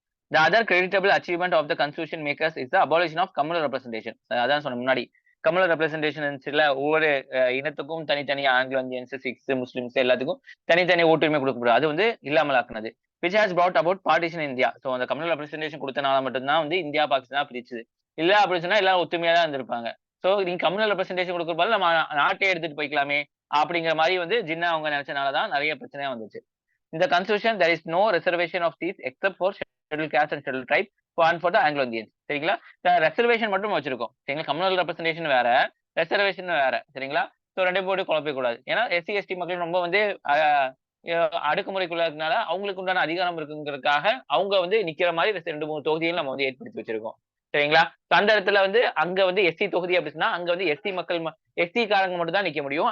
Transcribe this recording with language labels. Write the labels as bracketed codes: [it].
[en] The other creditable achievement of the constitution makers is the abolition of communal representation. [ta] அதான் சொன்ன முன்னாடி communal representation இருந்துச்சுல, ஒவ்வொரு இனத்துக்கும் தனித்தனி ஆங்கிலோ இந்தியன்ஸ், சிக்ஸ், முஸ்லிம்ஸ் எல்லாத்துக்கும் தனித்தனி ஓட்டுரிமை கொடுக்கப்படுது. அது வந்து இல்லாமல் ஆக்குனது. [en] which has brought about partition in India. [ta] So அந்த கம்யூனல் ரெப்ரஸன்டேஷன் கொடுத்தனால மட்டும்தான் வந்து இந்தியா பாகிஸ்தான் பிரிச்சுது. இல்ல அப்படின்னு சொன்னா எல்லாரும் ஒத்துமையா தான் இருந்திருப்பாங்க. ஸோ நீங்க கம்யூனல் ரெப்ரஸன்டேஷன் கொடுக்கறதால நம்ம நாட்டே எடுத்துட்டு போய்க்கலாமே அப்படிங்கிற மாதிரி வந்து ஜின்னா அவங்க நினைச்சனாலதான் நிறைய பிரச்சனையா வந்துச்சு. இந்த constitution [en] there is no reservation of seats except for scheduled caste and scheduled tribe and for the Anglo Indians. [ta] சரிங்களா? ரெசர்வேஷன் மட்டும் வச்சிருக்கோம். சரிங்களா? கம்யூனல் ரெப்ரஸன்டேஷன் வேற, ரெசர்வேஷன் வேற. சரிங்களா? ஸோ ரெண்டு போட்டு குழப்பிக்க கூடாது. ஏன்னா எஸ்சி எஸ்டி மக்கள் ரொம்ப வந்து அடக்குமுறைக்குள்ள இருக்கனால அவங்களுக்கு உண்டான அதிகாரம் இருக்குங்கிறதுக்காக அவங்க வந்து நிக்கிற மாதிரி 2-3 தொகுதிகள் நம்ம வந்து ஏற்படுத்தி வச்சிருக்கோம். சரிங்களா? அந்த இடத்துல வந்து அங்க வந்து எஸ்சி தொகுதி அப்படின்னா அங்க வந்து எஸ்சி மக்கள் எஸ்சி காரங்க மட்டும் தான் நிக்க முடியும்.